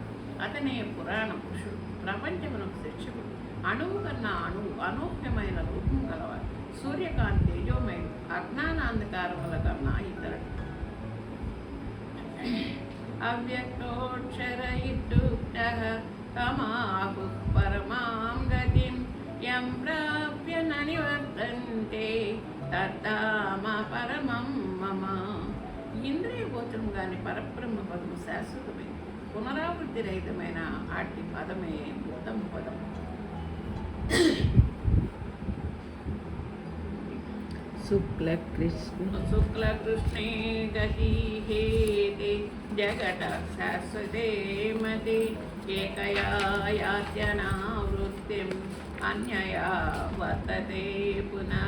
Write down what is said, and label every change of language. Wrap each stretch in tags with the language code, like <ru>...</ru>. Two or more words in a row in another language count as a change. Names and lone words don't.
<te>అతనే పురాణ పురుషుడు, ప్రపంచమునకు శిక్షకుడు, అణువు కన్నా అణువు అనూహ్యమైన రూపం గలవారు, సూర్యకాంతి తేజోమయుడు, అజ్ఞానాంధకారముల కన్నా ఇతరుడు.</te> <sa>అవ్యక్తోక్షర ఇత్యుక్తః తమాహు పరమాం గతిం యం ప్రాప్య న నివర్తంతే తద్ధామ పరమం మమ.</sa> <te>ఇంద్రియ గోచరం కాని పరబ్రహ్మ పదము శాశ్వతమే, పునరావృత్తి రహితమైన అట్టి పదమే ఉత్తమ పదం.</te> <sa>శుక్లకృష్ణే గతి హేతే జగత శాశ్వతే మతే ఏకయా యాత్యనావృత్తిం అన్యయా వర్తతే పునః.</sa>